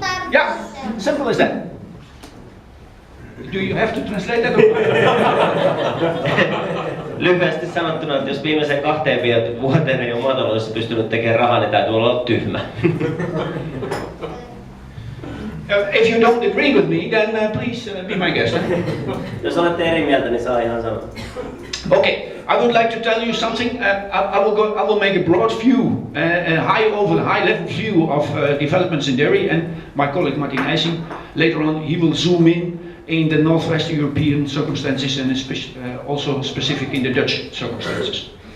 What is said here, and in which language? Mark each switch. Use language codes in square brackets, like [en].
[en] Yeah, simple as that. Do you have to translate that? [fi] Lyhyesti sanottuna, että jos viimeiseen 2 vuoteen ei ole maataloudessa pystynyt tekemään rahaa, niin täytyy olla tyhmä. [en] If you don't agree with me, then please be my guest. [fi] Jos olette eri mieltä, niin saa ihan sanoa. [en] Okay, I would like to tell you something. I will make a broad view, a high level view of developments in dairy, and my colleague Martin Eijsing later on he will zoom in the northwest European circumstances, and also specific in the Dutch circumstances.